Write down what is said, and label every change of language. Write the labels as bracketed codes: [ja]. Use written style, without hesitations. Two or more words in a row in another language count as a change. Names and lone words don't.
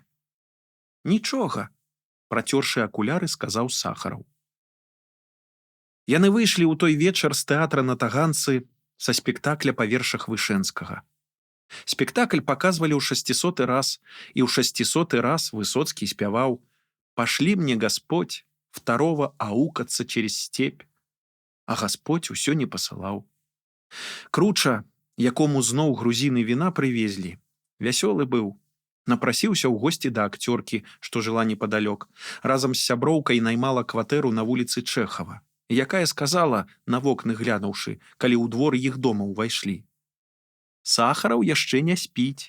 [be] «Нічога», – працёршы акуляры, сказаў Сахараў. Яны выйшлі ў той вечар з тэатра на Таганцы са спектакля па вершах Вышэнскага. Спектакль паказвалі ў 600 раз, і ў 600 раз Высоцкі спяваў: [ru] «Пашлі мне Господь второго аукаться через степь», [be] а Господь усё не пасылаў. Круча, якому зноў грузіны віна прывезлі, вясёлы быў, напрасіўся ў госці да акцёркі, што жыла непадалёк, разам з сяброўкай наймала кватэру на вуліцы Чэхава, якая сказала, на вокны глянуўшы, калі ў двор іх дома ўвайшлі: «Сахараў яшчэ не спіць».